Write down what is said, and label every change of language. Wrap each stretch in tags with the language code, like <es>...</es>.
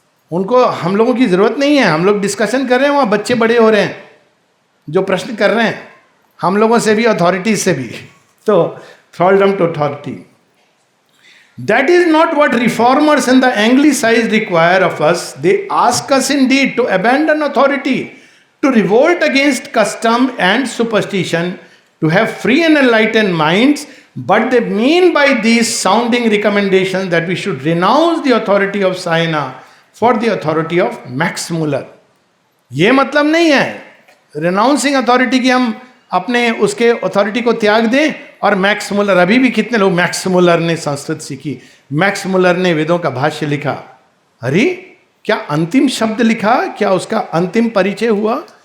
<hi>उनको हम लोगों की जरूरत नहीं है। हम लोग डिस्कशन कर रहे हैं, वहां बच्चे बड़े हो रहे हैं जो प्रश्न कर रहे हैं, हम लोगों से भी, अथॉरिटीज से भी।</hi> <en>तो thraldom to authority, that is not what reformers in the anglicise require of us. They ask us indeed to abandon authority, to revolt against custom and superstition, to have free and enlightened minds, but they mean by these sounding recommendations that we should renounce the authority of Sayana for the authority of Max Muller.</en> <hi>ये मतलब नहीं है</hi> <en>renouncing authority</en> <hi>कि हम अपने उसके authority को त्याग दें। और मैक्स मुलर, अभी भी कितने लोग, मैक्स मुलर ने संस्कृत सीखी, मैक्स मुलर ने वेदों का भाष्य लिखा। अरे क्या अंतिम शब्द लिखा, क्या उसका अंतिम परिचय हुआ?</hi>